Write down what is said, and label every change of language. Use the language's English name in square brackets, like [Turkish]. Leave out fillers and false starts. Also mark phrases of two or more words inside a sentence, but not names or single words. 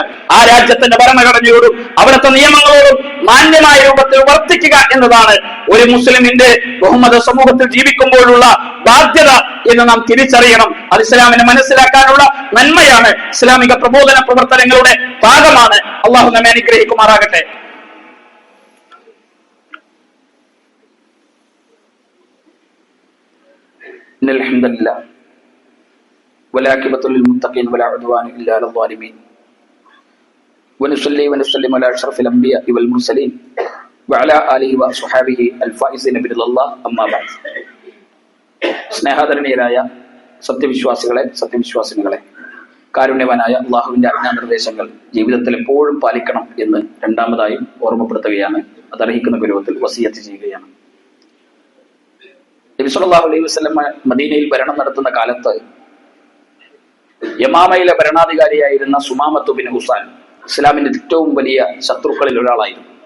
[Malayalam] ആ രാജ്യത്തിന്റെ ഭരണഘടനയോടും അവിടുത്തെ നിയമങ്ങളോടും മാന്യമായ രൂപത്തിൽ വർത്തിക്കുക എന്നതാണ് ഒരു മുസ്ലിമിന്റെ ബഹുമത സമൂഹത്തിൽ ജീവിക്കുമ്പോഴുള്ള ബാധ്യത എന്ന് നാം തിരിച്ചറിയണം. അത് ഇസ്ലാമിനെ മനസ്സിലാക്കാനുള്ള നന്മയാണ്, ഇസ്ലാമിക പ്രബോധന പ്രവർത്തനങ്ങളുടെ ഭാഗമാണ്. അള്ളാഹു നമ്മെ അനുഗ്രഹിക്കുമാറാകട്ടെ. [Arabic] الحمد لله والعاقبة للمتقين ولا عدوان إلا على الظالمين ونصلي ونسلم على أشرف الأنبياء والمرسلين وعلى آله وصحبه الفائزين برضا الله أما بعد. [Malayalam] സ്നേഹാദരണീയരായ സത്യവിശ്വാസികളെ, കാരുണ്യവാനായ അള്ളാഹുവിന്റെ ആജ്ഞാനിർദ്ദേശങ്ങൾ ജീവിതത്തിൽ എപ്പോഴും പാലിക്കണം എന്ന് രണ്ടാമതായും ഓർമ്മപ്പെടുത്തുകയാണ്. അതർഹിക്കുന്ന ഗൗരവത്തിൽ വസിയത്ത് ചെയ്യുകയാണ്. നബി [Arabic] صلى الله عليه وسلم [Malayalam] മദീനയിൽ ഭരണം നടത്തുന്ന കാലത്ത് യമാമയിലെ ഭരണാധികാരിയായിരുന്ന സുമാമത്ത് ബിൻ ഉസാൽ ഇസ്ലാമിന്റെ ഏറ്റവും വലിയ ശത്രുക്കളിൽ ഒരാളായിരുന്നു.